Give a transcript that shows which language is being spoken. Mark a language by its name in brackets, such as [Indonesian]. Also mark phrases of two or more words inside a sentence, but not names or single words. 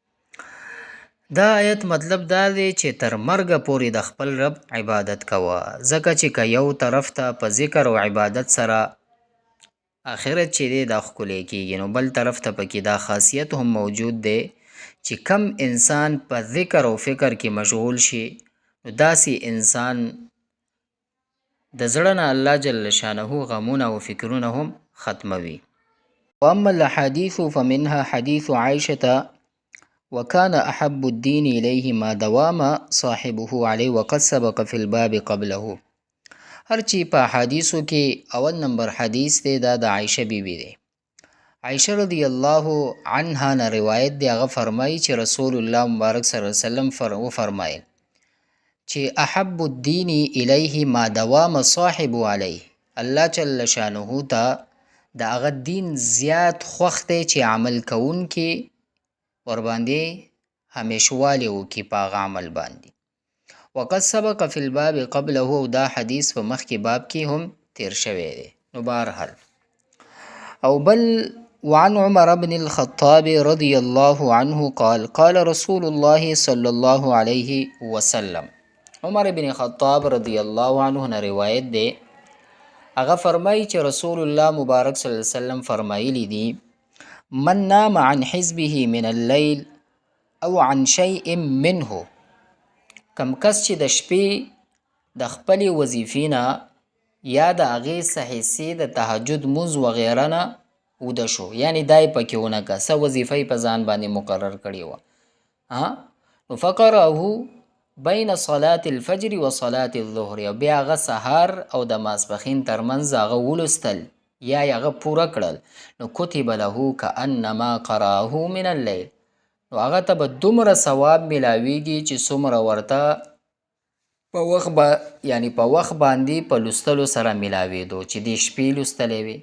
[Pashto] دا آیت مطلب دا دی چې تر مرګه پورې د خپل رب عبادت کوه، ځکه چې که یو طرف ته په ذکر او عبادت سره آخرت چې دی دا ښکلی کېږي، نو بل طرف ته پکې دا خاصیت هم موجود دی چې کم انسان په ذکر او فکر کې مشغول شي نو داسې انسان د زړه نه الله جل شانه غمونه او فکرونه هم ختموي. [Arabic] واما الاحاديث فمنها حديث عائشة وكان أحب الدين إليه ما دوام صاحبه عليه وقد سبق في الباب قبله. [Pashto] هر چی په حدیثو کې اول نمبر حدیث دی دا د عائشه بیبي دی. عائشه [Arabic] رضی الله عنها [Pashto] نه روایت دی، هغه فرمایي چې رسول الله مبارک [Arabic] صلی الله علیه وسلم [Pashto] فرمایل چې [Arabic] احب الدین الیه ما دوام صاحب علیه، [Pashto] الله جل شانه ته د هغه دین زیات خوښ دی چې عمل کوونکي ورباندې همیشوالی وکړي په هغه عمل باندې. [Arabic] وقد سبق فی الباب قبله، [Pashto] او دا حدیث په مخکې باب کې هم تیر شوی دی. نو بهرحال او بل [Arabic] وعن عمر بن الخطاب رضی الله عنه قال قال رسول الله صلی الله علیه وسلم، [Pashto] عمر بن خطاب [Arabic] رضی الله عنه [Pashto] نه روایت دی، هغه فرمایي چې رسول الله مبارک [Arabic] صلی الله علیه وسلم [Pashto] فرمایلی دی [Arabic] من نام عن حزبه من الليل او عن شيء منه، [Pashto] کم کس چې د شپې د خپلې وظیفې نه یا د هغې څه حصې د تهجد مونځ وغیره نه وده شو، یعنی دا یې پکې ونه که څه وظیفه یې په ځان باندې مقرر کړې وه، نو [Arabic] فقرأه بین صلاة الفجر و صلاة الظهر، [Pashto] او بیا هغه سهار او د ماسپښین ترمنځ هغه ولوستل یا یې هغه پوره کړل، نو [Arabic] کتب له کأنما قرأه من اللیل، [Pashto] نو هغه ته به دومره ثواب میلاویږي چې څومره ورته په وخت باندې په لوستلو سره میلاوېدو چې دې شپې لوستلی وي.